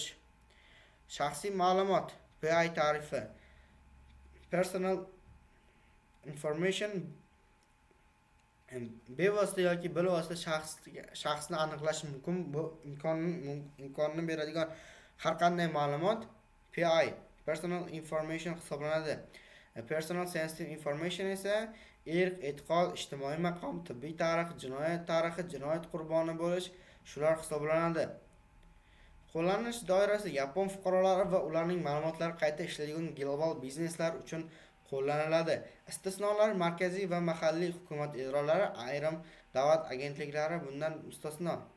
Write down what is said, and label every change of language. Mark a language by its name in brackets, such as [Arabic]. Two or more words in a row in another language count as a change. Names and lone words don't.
[Uzbek] Shaxsiy ma'lumot PI tarifi: [English] Personal information [Uzbek] bevosita yoki bilvosita shaxsni aniqlash mumkin. Bu imkonni beradigan har qanday ma'lumot PI [English] personal information [Uzbek] hisoblanadi. [English] Personal sensitive information [Uzbek] esa irq, e'tiqod, ijtimoiy maqom, tibbiy tarix, jinoyat tarixi, jinoyat qurboni bo'lish shular hisoblanadi. Qo'llanish doirasi Yapon fuqarolari va ularning ma'lumotlari qayta ishlaydigan global bizneslar uchun qo'llaniladi. Istisnolar: markaziy va mahalliy hukumat idoralari, ayrim davlat agentliklari bundan mustasno.